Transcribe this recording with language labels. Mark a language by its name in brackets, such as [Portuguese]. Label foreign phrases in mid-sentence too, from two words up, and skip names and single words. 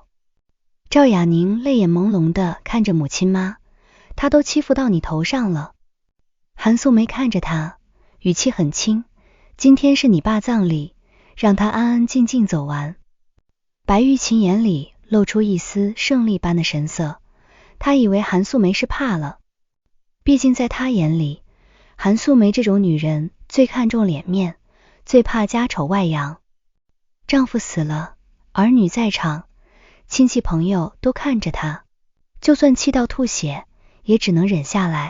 [Chinese] 趙雅寧淚眼朦朧地看着母親媽，她都欺負到你頭上了。韓素梅看着她，語氣很輕，今天是你爸葬禮，讓他安安靜靜走完。白玉琴眼裡露出一絲勝利般的神色，她以為韓素梅是怕了，畢竟在她眼裡，韓素梅這種女人最看重臉面，最怕家醜外揚。丈夫死了，兒女在場，親戚朋友都看着她，就算氣到吐血，也只能忍下來。